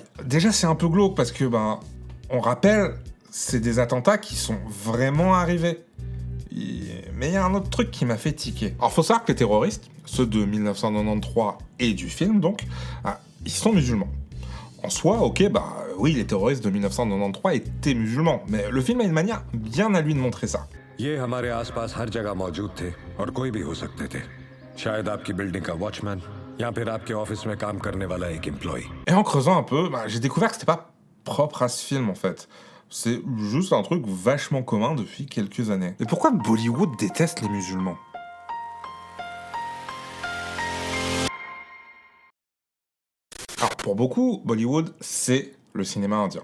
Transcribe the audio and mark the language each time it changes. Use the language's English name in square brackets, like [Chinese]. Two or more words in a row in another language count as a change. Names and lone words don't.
[French] Déjà, c'est un peu glauque parce que, on rappelle, c'est des attentats qui sont vraiment arrivés. Mais il y a un autre truc qui m'a fait tiquer. Alors, faut savoir que les terroristes, ceux de 1993 et du film donc, ils sont musulmans. En soi, ok, oui, les terroristes de 1993 étaient musulmans, mais le film a une manière bien à lui de montrer ça. [Hindi] ये हमारे आसपास हर जगह मौजूद थे और कोई भी हो सकते थे शायद आपकी बिल्डिंग का वॉचमैन या फिर आपके ऑफिस में काम करने वाला एक एम्प्लॉय [French] Et en creusant un peu, j'ai découvert que c'était pas propre à ce film en fait. C'est juste un truc vachement commun depuis quelques années. Et pourquoi Bollywood déteste les musulmans? Alors pour beaucoup, Bollywood, c'est le cinéma indien.